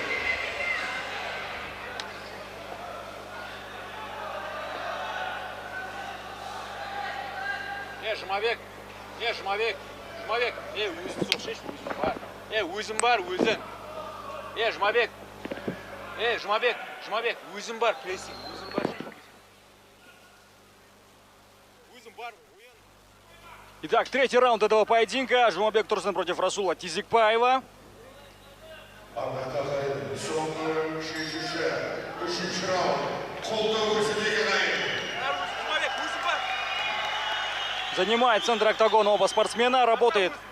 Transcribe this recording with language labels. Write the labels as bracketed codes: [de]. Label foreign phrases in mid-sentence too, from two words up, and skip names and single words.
[kk] Жұмабек, өзің соқшеш, өзің бар. Өзің бар, өзің. Жұмабек, өзің бар, прессинг, өзің бар. Өзің бар. [ru] Итак, третий раунд этого поединка. Жұмабек Тұрсын против Расула Тезекбаева. Занимает центр октагона оба спортсмена.